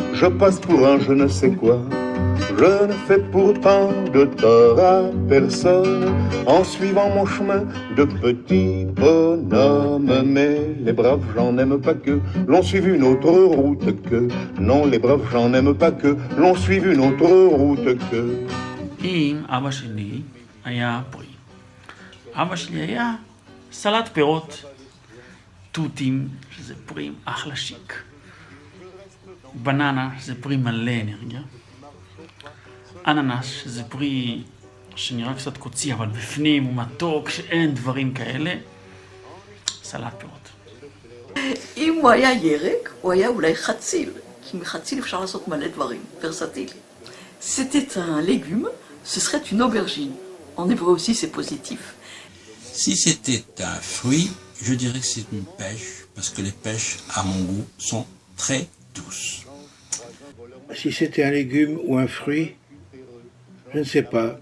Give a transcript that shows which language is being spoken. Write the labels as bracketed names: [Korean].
[French] Je passe pour un je ne sais quoi. Je ne fais pourtant de tort à personne en suivant mon chemin de petit bonhomme. Mais les braves gens n'aiment pas que l'on suive une autre route que. Non, les braves gens n'aiment pas que l'on suive une autre route que. [Hebrew] אם אבא שלי היה פרי. אבא שלי היה סלט פירות, תותים, שזה פרי אחלה שיק. בננה, שזה פרי מלא אנרגיה. אננס, שזה פרי שנראה קצת קוצי, אבל בפנים הוא מתוק, שאין דברים כאלה. סלט פירות. אם הוא היה ירק, הוא היה אולי חציל, כי מחציל אפשר לעשות מלא דברים, ורסטילי. [French] C'était un légume, ce serait une aubergine. En hébreu aussi, c'est positif. Si c'était un fruit, je dirais que c'est une pêche, parce que les pêches, à mon goût, sont très douces. Si c'était un légume ou un fruit, je ne sais pas.